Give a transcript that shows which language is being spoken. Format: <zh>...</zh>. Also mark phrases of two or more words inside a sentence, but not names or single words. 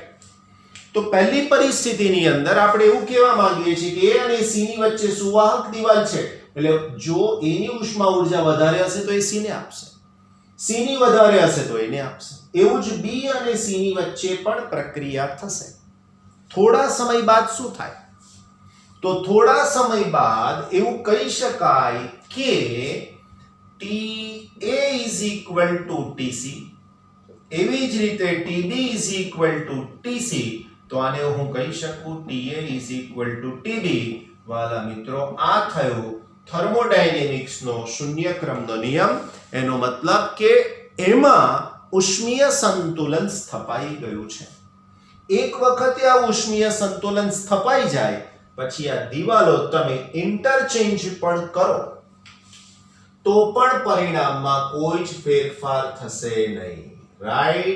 <gu>તો પહેલી પરિસ્થિતિની અંદર આપણે એવું કહેવા માંગીએ છીએ કે એ અને સી ની વચ્ચે સુવાહક દિવાલ છે, એટલે જો એ ની ઉષ્મા ઉર્જા વધારે હશે તો એ સી ને આપશે, સી ની વધારે હશે તો એને આપશે. એવું જ બી અને સી ની વચ્ચે પણ પ્રક્રિયા થશે. થોડા સમય બાદ શું થાય? તો થોડા સમય બાદ એવું કહી શકાય કે</gu> <en>TA is equal to TC,</en> <gu>એવી જ રીતે</gu> <en>TB is equal to TC.</en> <gu>તો આને હું કહી શકું</gu> <en>TA is equal to TB.</en> <gu>વાલા મિત્રો, આ થયો થર્મોડાયનેમિક્સનો શૂન્ય ક્રમનો નિયમ. એનો મતલબ કે એમાં ઉષ્મીય સંતુલન સ્થપાઈ ગયું છે. એક વખતે આ ઉષ્મીય સંતુલન સ્થપાઈ જાય પછી આ દિવાલો તમે ઇન્ટરચેન્જ પણ કરો તો પણ પરિણામમાં કોઈ જ ફેરફાર થશે નહીં, રાઈટ.</gu>